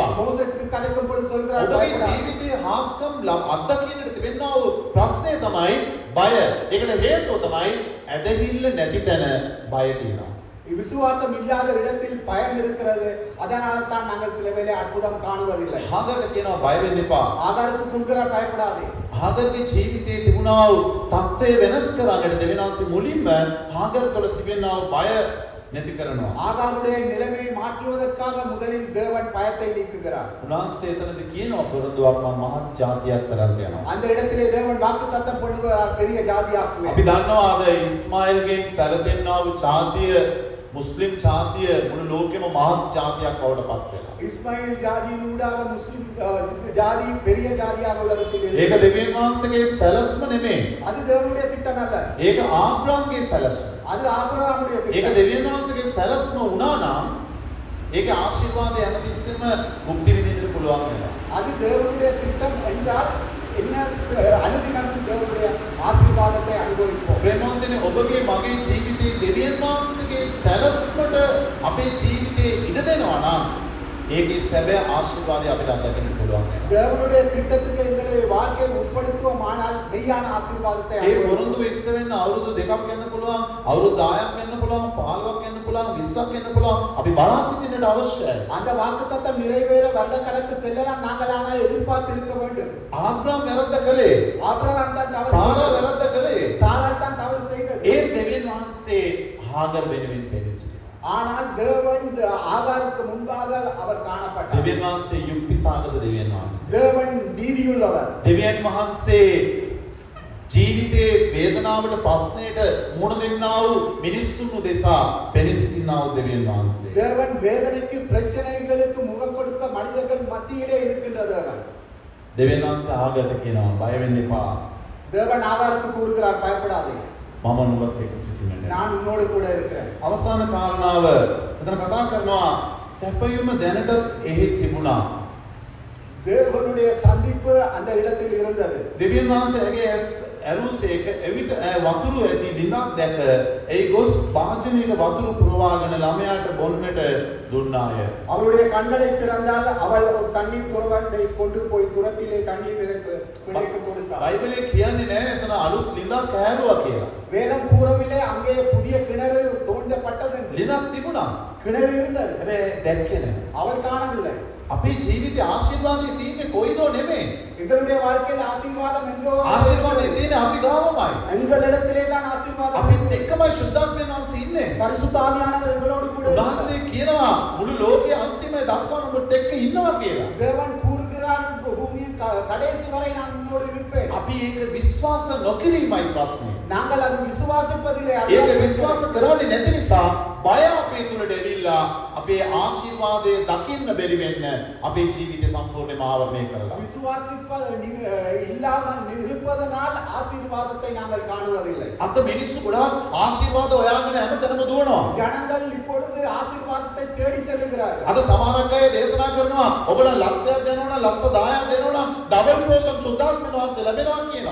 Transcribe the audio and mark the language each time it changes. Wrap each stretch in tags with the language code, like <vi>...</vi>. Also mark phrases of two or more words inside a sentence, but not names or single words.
<ta>மோசேஸ்க்கு கதைக்கும் பொழுது சொல்கிறார்,</ta> <si>ඔබගේ</si> <ta>பயப்படாதே.</ta> <si>ජීවිතයේ හාස්කම් අත්දකින්නට තිබෙනා වූ ප්‍රශ්නේ තමයි බය. ඒකට හේතුව තමයි ඇදහිල්ල නැති තැන බය තියෙනවා.</si> <ta>விசுவாசம் இல்லாத இடத்தில் பயம் இருக்கிறது. அதனால தான் நாங்கள் சில வேளை அற்புதம் காணுவதில்லை.</ta> <si>හාගරට කියනවා බය වෙන්න එපා.</si> <ta>ஆகாருக்கு கொடுக்கிறார், பயப்படாதே.</ta> <si>හාගරගේ ජීවිතයේ තිබුණා වූ තත්ත්වය වෙනස් කරන්නට දෙවියන් වහන්සේ මුලින්ම හාගර තුළ තිබෙනා වූ බය නැති කරනවා.</si> <ta>ஆகாருடைய நிலைமையை மாற்றுவதற்காக முதலில் தேவன் பயத்தை நீக்குகிறார்.</ta> <si>උන්වහන්සේ එතනදී කියනවා පොරොන්දුවක් මම මහත් ජාතියක් කරන්න යනවා.</si> <ta>அந்த இடத்திலே தேவன் வாக்குத்தத்தம் பண்ணுகிறார், பெரிய ஜாதியாக்குவேன்.</ta> <si>අපි දන්නවා අද ඉස්මායිල්ගෙන් පැවතෙනා වූ ජාතිය මුස්ලිම් ජාතිය මුළු ලෝකෙම මහත් ජාතියක් බවට පත් වෙනවා.</si> <ta>இஸ்மாயில் ஜாதியினூடாக முஸ்லிம் ஜாதி பெரிய ஜாதியாக உலகத்தில்</ta> <si>ඒක</si> <ta>இருக்கிறது.</ta> <si>දෙවියන් වහන්සේගේ සැලැස්ම නෙමෙයි.</si> <ta>அது தேவனுடைய திட்டம் அல்ல.</ta> <si>ඒක ආබ්‍රාම්ගේ සැලැස්ම.</si> <ta>அது ஆபிரகாமுடைய</ta> <si>ඒක</si> <ta>திட்டம்.</ta> <si>දෙවියන් වහන්සේගේ සැලැස්ම වුණා නම් ඒක ආශිර්වාදය හැමතිස්සෙම භුක්ති විඳින්නට පුළුවන් වෙනවා.</si> <ta>அது தேவனுடைய திட்டம் என்றால் என்ன அனுதினமும் தேவனுடைய ஆசீர்வாதத்தை அனுபவிப்போம்.</ta> <si>ප්‍රේමවන්තනේ ඔබගේ මගේ ජීවිතයේ දෙවියන් වහන්සේගේ සැලැස්මට අපේ ජීවිතේ ඉඩ දෙනවා නම් ඒකේ සැබෑ ආශිර්වාදය අපිට අත්දකින්න පුළුවන් වෙනවා.</si> <ta>தேவனுடைய திட்டத்துக்கு எங்களை வாழ்க்கையை உட்படுத்துவோம் ஆனால் மெய்யான ஆசீர்வாதத்தை</ta> <si>ඒ</si> <ta>அனுபவிப்போம்.</ta> <si>වරුන්දු ඉෂ්ට වෙන්න අවුරුදු 2ක් වෙන්න පුළුවන්, අවුරුදු 10ක් වෙන්න පුළුවන්, 15ක් වෙන්න පුළුවන්, 20ක් වෙන්න පුළුවන්. අපි බලා සිටින්නට අවශ්‍යයි.</si> <ta>அந்த வாக்குத்தத்தம் நிறைவேற வருடக்கணக்கு செல்லலாம், நாங்கள் ஆனால் எதிர்பார்த்து இருக்க வேண்டும்.</ta> <si>ආබ්‍රාම් වැරද්ද කළේ.</si> <ta>ஆபிரகாம் தான் தவறு</ta> <si>සාරා</si> <ta>செய்தது.</ta> <si>වැරද්ද කළේ.</si> <ta>சாராள் தான் தவறு செய்தது.</ta> <si>ඒ දෙවියන් වහන්සේ හාගර් වෙනුවෙන් පෙනී සිටිනවා.</si> <ta>ஆனால் தேவன் ஆகாருக்கு முன்பாக அவர் காணப்பட்டார்.</ta> <si>දෙවියන් වහන්සේ යුක්තිසහගත දෙවියන් වහන්සේ.</si> <ta>தேவன் நீதியுள்ளவர்.</ta> <si>දෙවියන් වහන්සේ ජීවිතයේ වේදනාවට ප්‍රශ්නයට මුහුණ දෙන්නා වූ මිනිස්සුන් උදෙසා පෙනී සිටිනා වූ දෙවියන් වහන්සේ.</si> <ta>தேவன் வேதனைக்கு பிரச்சனைகளுக்கு முகம் கொடுக்க மனிதர்கள் மத்தியிலே இருக்கின்ற தேவன்.</ta> <si>දෙවියන් වහන්සේ ආගරට කියනවා බය වෙන්න එපා.</si> <ta>தேவன் ஆகாருக்கு கூறுகிறார், பயப்படாதே,</ta> <si>මම නුඹත් එක්ක සිටින්නේ.</si> <ta>நான் உன்னோடு கூட இருக்கிறேன்.</ta> <si>අවසාන කාරණාව මෙතන කතා කරනවා සැපයුම දැනටත් එහි තිබුණා.</si> <ta>தேவனுடைய சந்திப்பு அந்த இடத்தில் இருந்தது.</ta> <si>දෙවියන් වහන්සේගේ ඇස් ඇරුසේක එවිට වතුරු ඇති ලිඳක් දැක ඒ ගොස් වාජනීය වතුරු පුරවාගෙන ළමයාට බොන්නට දුන්නාය.</si> <ta>அவளுடைய கண்களை திறந்தால் அவள் ஒரு தண்ணீர் துறவண்டை கொண்டு போய் துரத்திலே தண்ணீர் பிள்ளைக்கு கொடுத்தாள்.</ta> <si>බයිබලයේ කියන්නේ නෑ එතන අලුත් ලිඳක් ඇහැරුවා කියලා.</si> <ta>வேதம் கூறவில்லை அங்கே புதிய கிணறு தோண்டப்பட்டது என்று.</ta> <si>ලිඳක් තිබුණා.</si> <ta>கிணறு இருந்தது,</ta> <si>හැබැයි දැක්කේ නෑ.</si> <ta>அவள் காணவில்லை.</ta> <si>අපේ ජීවිතයේ ආශිර්වාදය තියෙන්නේ කොයිදෝ නෙමෙයි.</si> <ta>எங்களுடைய வாழ்க்கையில் ஆசீர்வாதம் எங்கோ</ta> <si>ආශිර්වාදය තියෙන්නේ අපි ගාවමයි.</si> <ta>எங்களிடத்திலே தான் ஆசீர்வாதம்.</ta> <si>අපිත් එක්කමයි සුද්ධාත්මයන් වහන්සේ ඉන්නේ.</si> <ta>பரிசுத்த ஆவியானவர் எங்களோடு கூட இருக்கிறார்.</ta> <si>උන්වහන්සේ කියනවා මුළු ලෝකයේ අන්තිමේ දක්වා නුඹත් එක්ක ඉන්නවා කියලා.</si> <ta>தேவன் கூறுகிறார், பூமியின் கடைசி வரை நான் உன்னோடு இருப்பேன்.</ta> <si>අපි ඒක විශ්වාස නොකිරීමයි ප්‍රශ්නේ.</si> <ta>நாங்கள் அது விசுவாசிப்பதிலே</ta> <si>ඒක විශ්වාස කරන්නේ නැති නිසා බය අපේ තුලට එවිලා අපේ ආශිර්වාදය දකින්න බැරි වෙන්න අපේ ජීවිතය සම්පූර්ණයෙන්ම ආවරණය කරලා.</si> <ta>இல்லாமல் இருப்பதனால் ஆசீர்வாதத்தை நாங்கள் காணுவதில்லை.</ta> <si>අත මිනිස්සු ගොඩාක් ආශිර්වාද හොයාගෙන හැමතැනම දුවනවා.</si> <ta>ஜனங்கள் இப்பொழுது ஆசீர்வாதத்தை தேடி செல்கிறார்கள்.</ta> <si>අද සමහරක් අය දේශනා කරනවා ඔබලන් ලක්ෂයක් දෙනවා නම් ලක්ෂ 10ක් දෙනවා නම්</si> <en>double portion</en> <si>සුද්ධාත්මයන් වහන්සේ ලැබෙනවා කියනවා.</si>